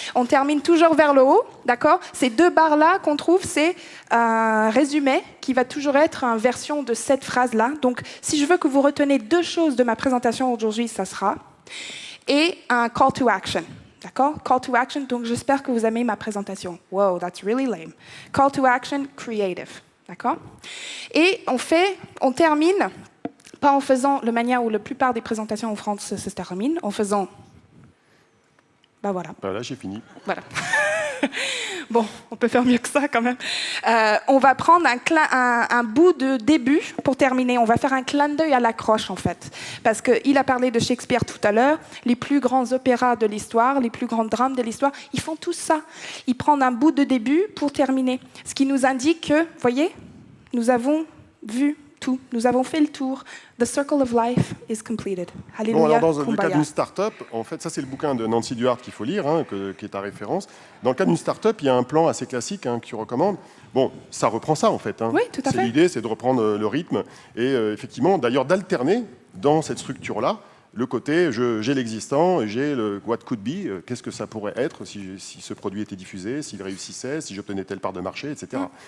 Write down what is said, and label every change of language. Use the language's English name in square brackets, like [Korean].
[French] On termine toujours vers le haut, d'accord? Ces 2 barres-là qu'on trouve, c'est un résumé qui va toujours être une version de cette phrase-là. Donc, si je veux que vous retenez 2 choses de ma présentation aujourd'hui, ça sera. Et un call to action, d'accord? Call to action, donc j'espère que vous aimez ma présentation. [English] Wow, that's really lame. [French] Call to action, creative, d'accord? Et on termine, pas en faisant la manière où la plupart des présentations en France se terminent, en faisant... Ben voilà. Voilà, j'ai fini. Voilà. Bon, on peut faire mieux que ça quand même. On va prendre un bout de début pour terminer. On va faire un clin d'œil à l'accroche en fait. Parce qu'il a parlé de Shakespeare tout à l'heure. Les plus grands opéras de l'histoire, les plus grands drames de l'histoire, ils font tout ça. Ils prennent un bout de début pour terminer. Ce qui nous indique que, voyez, nous avons vu tout. Nous avons fait le tour. [English] The circle of life is completed. [French] Alléluia. Bon, alors dans le cas d'une start-up, en fait, ça c'est le bouquin de Nancy Duarte qu'il faut lire, qui est ta référence. Dans le cas d'une start-up, il y a un plan assez classique que tu recommandes. Bon, ça reprend ça en fait. Oui, tout à fait. L'idée, c'est de reprendre le rythme et effectivement, d'ailleurs, d'alterner dans cette structure-là le côté j'ai l'existant, j'ai le [English] what could be, [French] qu'est-ce que ça pourrait être si ce produit était diffusé, s'il réussissait, si j'obtenais telle part de marché, etc.